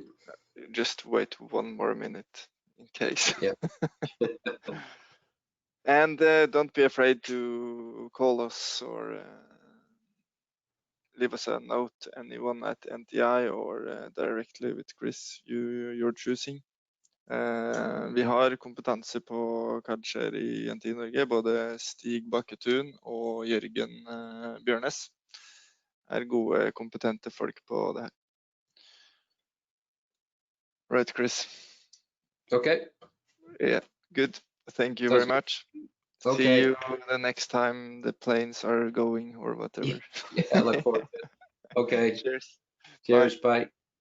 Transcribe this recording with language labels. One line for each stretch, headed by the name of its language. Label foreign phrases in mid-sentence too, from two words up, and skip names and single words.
English: Just wait 1 more minute in case. Yeah. And don't be afraid to call us or leave us a note, anyone at NTI or directly with Chris you're choosing.
Norwegian: Vi har kompetanse på CADshare i NTI Norge. Både Stig Bakketun og Jørgen Bjørnes er gode, kompetente folk på det her.
English: Right, Chris? Okay. Yeah, good. Thank you Sounds very good. much. Okay. See you the next time the planes are going or whatever. Yeah, I look forward to it. Okay. Cheers. Cheers. Bye.